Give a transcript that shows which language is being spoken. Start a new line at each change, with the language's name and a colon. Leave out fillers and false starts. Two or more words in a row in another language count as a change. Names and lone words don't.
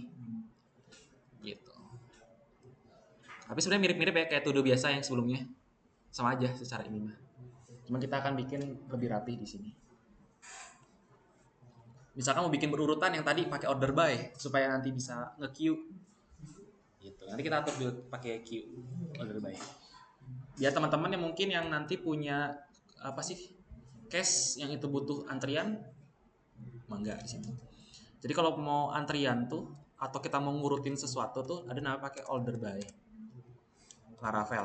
Indonesian: Gitu. Tapi sebenarnya mirip-mirip ya kayak to do biasa yang sebelumnya. Sama aja secara ini mah. Cuma kita akan bikin lebih rapi di sini. Misalkan mau bikin berurutan yang tadi pakai
English: order by
Indonesian: supaya nanti bisa nge-queue. Gitu. Nanti kita atur dulu pakai
English: queue order by.
Indonesian: Biar teman-teman yang mungkin yang nanti punya apa sih case yang itu butuh antrian, mangga di situ. Jadi kalau mau antrian tuh atau kita mau ngurutin sesuatu tuh ada nama pakai
English: order by
Indonesian: Laravel.